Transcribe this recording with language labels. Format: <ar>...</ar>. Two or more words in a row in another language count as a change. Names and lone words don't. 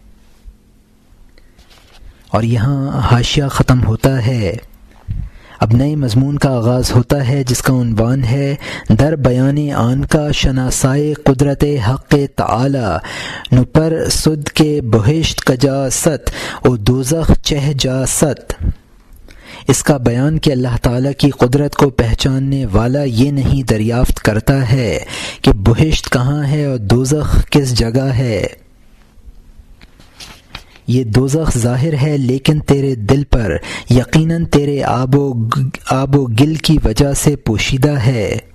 <ur>اور یہاں حاشیہ ختم ہوتا ہے۔ اب نئے مضمون کا آغاز ہوتا ہے جس کا عنوان ہے</ur> <fa>در بیان آن کا شناسائے قدرت حق تعالی نپر سد کے بہشت کجا ست و دوزخ چہ جا ست۔</fa> <ur>اس کا بیان کہ اللہ تعالیٰ کی قدرت کو پہچاننے والا یہ نہیں دریافت کرتا ہے کہ بہشت کہاں ہے اور دوزخ کس جگہ ہے۔ یہ دوزخ ظاہر ہے لیکن تیرے دل پر یقیناً تیرے آب و گل کی وجہ سے پوشیدہ ہے۔</ur>